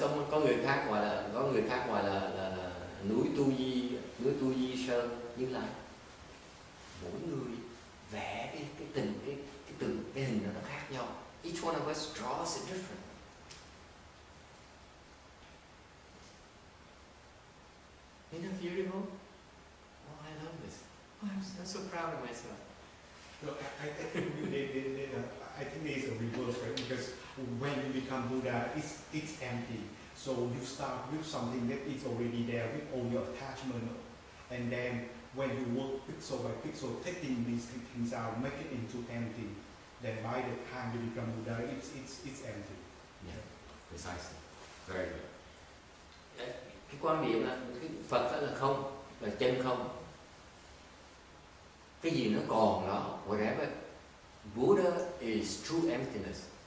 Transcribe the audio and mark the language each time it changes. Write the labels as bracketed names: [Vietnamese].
[Vietnamese] Có người khác gọi là núi Tu Di Sơn Như Lai. Mỗi người vẽ cái hình nó khác nhau. [English] Each one of us draws it different. Isn't that beautiful? Oh, I love this. Oh, I'm so proud of myself. No, I think there is a reverse, right? Because when you become Buddha, it's empty. So you start with something that is already there with all your attachment, and then when you work pixel by pixel, taking these things out, make it into empty. Then by the time you become Buddha, it's empty. Yeah, precisely. Very good. [Vietnamese] Cái quan niệm là cái Phật đó là không, là chân không. Cái gì nó còn đó, whatever. [English] Buddha is true emptiness.